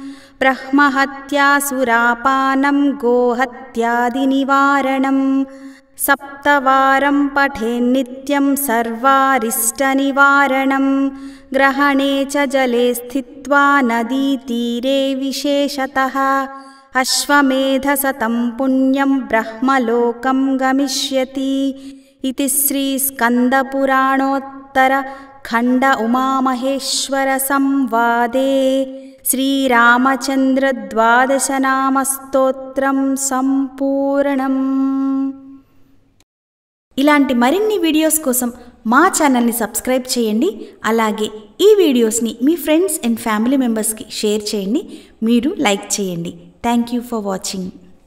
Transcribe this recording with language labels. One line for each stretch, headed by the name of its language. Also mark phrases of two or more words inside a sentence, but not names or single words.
Sanskrit: ब्रह्महत्यासुरापानं गोहत्यादिनिवारणम्, सप्तवारं पठेन्नित्यं सर्वारिष्टनिवारणम्, ग्रहणे च जले स्थित्वा नदीतीरे विशेषतः, अश्वमेधशतं पुण्यं ब्रह्मलोकं गमिष्यति। इति श्रीस्कन्दपुराणोत्तरखण्ड उमामहेश्वरसंवादे श्रीरामचन्द्र द्वादशनामस्तोत्रं संपूर्णम्।
Telugu: ఇలాంటి మరిన్ని వీడియోస్ కోసం మా ఛానల్ని సబ్స్క్రైబ్ చేయండి. అలాగే ఈ వీడియోస్ని మీ
English: friends and family membersకి
Telugu: షేర్ చేయండి. మీరు లైక్ చేయండి.
English: Thank you for watching.